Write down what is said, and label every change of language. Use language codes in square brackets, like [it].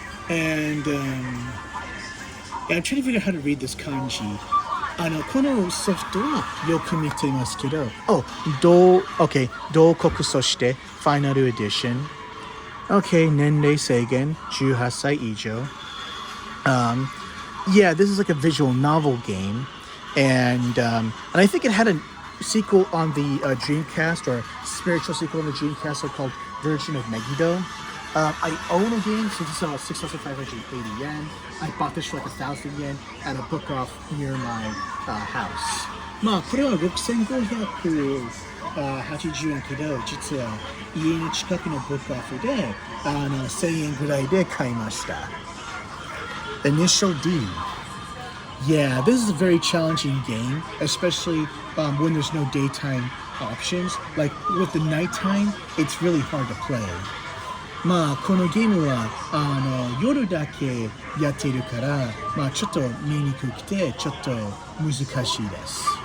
[en] And I'm trying to figure out how to read this kanji. [ja] このソフトはよく見ていますけど、同国そしてファイナルエディション。 Okay, 年齢制限18歳以上。 [en] Yeah, this is like a visual novel game, and I think it had a sequel on the Dreamcast, or a spiritual sequel on the Dreamcast called Version of Megiddo. I own a game, so this is 6,580 yen. I bought this for like 1,000 yen at a book off near my house. [ja] これは6,580円けど、実は家の近くのブックオフで1000円ぐらいで買いました。 [en] Initial D. Yeah, this is a very challenging game, especially when there's no daytime options. Like with the nighttime, it's really hard to play. [ja] このゲームは夜だけやっているから、ちょっと見にくくてちょっと難しいです。